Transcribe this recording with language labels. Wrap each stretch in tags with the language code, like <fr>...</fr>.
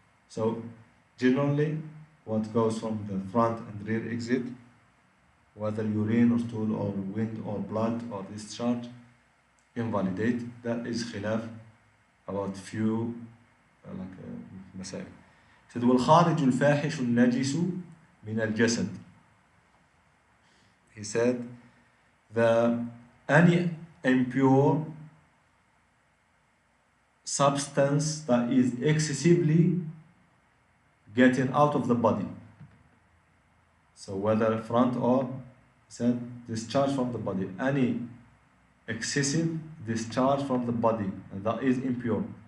<en>So generally, what goes from the front and rear exit, whether urine or stool or wind or blood or discharge, invalidate. That is khilaf about few مسائل. said</en> <ar>والخارج الفاحش النجس من الجسد.</ar> <en>He said any impure substance that is excessively getting out of the body. So whether front or said discharge from the body, any excessive discharge from the body, and that is impure.</en>